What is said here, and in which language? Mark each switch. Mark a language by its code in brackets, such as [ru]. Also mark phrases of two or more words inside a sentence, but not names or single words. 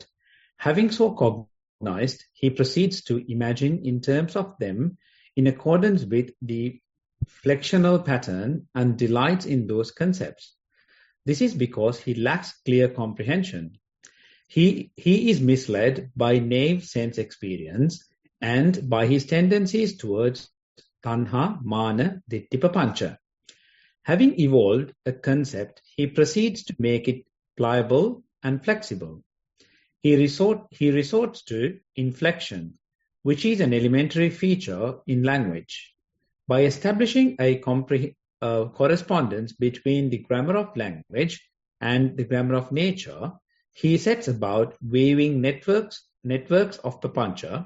[en] Having so cognized, he proceeds to imagine in terms of them in accordance with the flexional pattern and delights in those concepts. This is because he lacks clear comprehension. He is misled by naive sense experience and by his tendencies towards [pi] tanha, mana, ditti, papancha. [en] Having evolved a concept, he proceeds to make it pliable and flexible. He resorts to inflection, which is an elementary feature in language. By establishing a correspondence between the grammar of language and the grammar of nature, he sets about weaving networks of papancha.